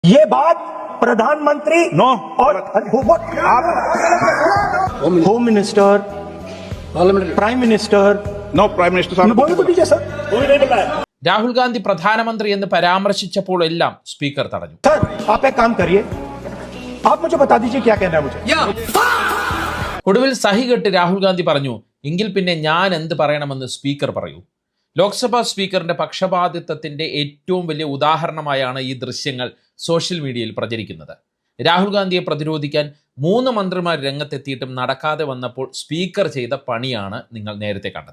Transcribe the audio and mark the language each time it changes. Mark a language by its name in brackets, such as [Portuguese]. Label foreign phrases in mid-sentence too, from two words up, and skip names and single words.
[Hindi] ये बात प्रधानमंत्री नो और [English] home minister prime minister no prime minister [Hindi] साहब बोल तो दीजिए सर। [Malayalam] രാഹുൽ ഗാന്ധി പ്രധാനമന്ത്രി എന്ന് പരാമർശിച്ചപ്പോൾ എല്ലാം സ്പീക്കർ തടഞ്ഞു. [Hindi] सर आप एक काम करिए, आप मुझे बता दीजिए क्या कहना है मुझे. [Malayalam] ഒടുവിൽ സഹികെട്ട് രാഹുൽ ഗാന്ധി പറഞ്ഞു, എങ്കിൽ പിന്നെ ഞാൻ എന്ത് പറയണമെന്ന് സ്പീക്കർ പറയൂ. ലോക്സഭാ സ്പീക്കറിന്റെ പക്ഷപാതിത്വത്തിന്റെ ഏറ്റവും വലിയ ഉദാഹരണമായാണ് ഈ ദൃശ്യങ്ങൾ സോഷ്യൽ മീഡിയയിൽ പ്രചരിക്കുന്നത്. രാഹുൽ ഗാന്ധിയെ പ്രതിരോധിക്കാൻ 3 മന്ത്രിമാർ രംഗത്തെത്തിയിട്ടും നടക്കാതെ വന്നപ്പോൾ സ്പീക്കർ ചെയ്ത പണിയാണ് നിങ്ങൾ നേരത്തെ കണ്ടത്.